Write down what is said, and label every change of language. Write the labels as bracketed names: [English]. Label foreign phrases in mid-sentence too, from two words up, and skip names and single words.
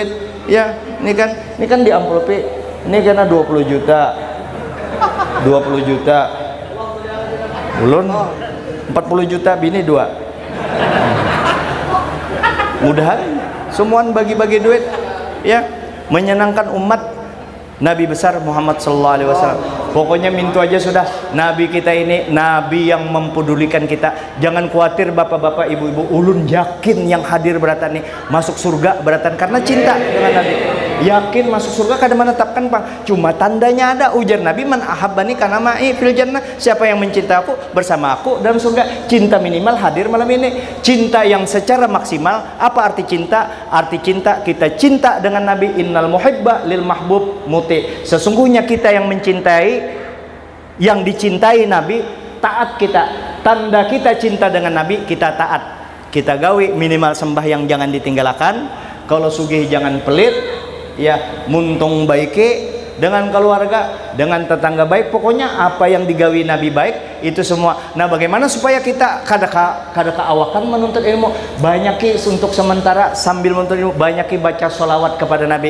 [Banjar] Ya, ini kan di amplopi. Ini karena 20 juta. 20 juta. Ulun 40 juta, bini 2. Mudahan semuaan bagi-bagi duit, ya, menyenangkan umat Nabi besar Muhammad [Arabic] صلى الله عليه وسلم. [Banjar] Pokoknya minta aja sudah, Nabi kita ini Nabi yang mempedulikan kita. Jangan khawatir bapak-bapak, ibu-ibu, ulun yakin yang hadir beratan nih masuk surga beratan karena cinta dengan Nabi. Yakin masuk surga kada menetapkan Bang. Cuma tandanya ada, ujar Nabi, [Arabic] من أحبني كان معي في الجنة. [Banjar] Siapa yang mencintai aku bersama aku dalam surga. Cinta minimal hadir malam ini. Cinta yang secara maksimal, apa arti cinta? Arti cinta kita cinta dengan Nabi. [Arabic] إن المحب للمحبوب مطيع. [Banjar] Sesungguhnya kita yang mencintai, yang dicintai Nabi, taat kita. Tanda kita cinta dengan Nabi, kita taat. Kita gawe minimal sembahyang jangan ditinggalkan. Kalau sugih jangan pelit. Ya, muntung baiki dengan keluarga, dengan tetangga baik. Pokoknya apa yang digawi Nabi baik itu semua. Nah, bagaimana supaya kita kada keawakan menuntut ilmu? Banyak untuk sementara sambil menuntut ilmu, banyak baca sholawat kepada Nabi.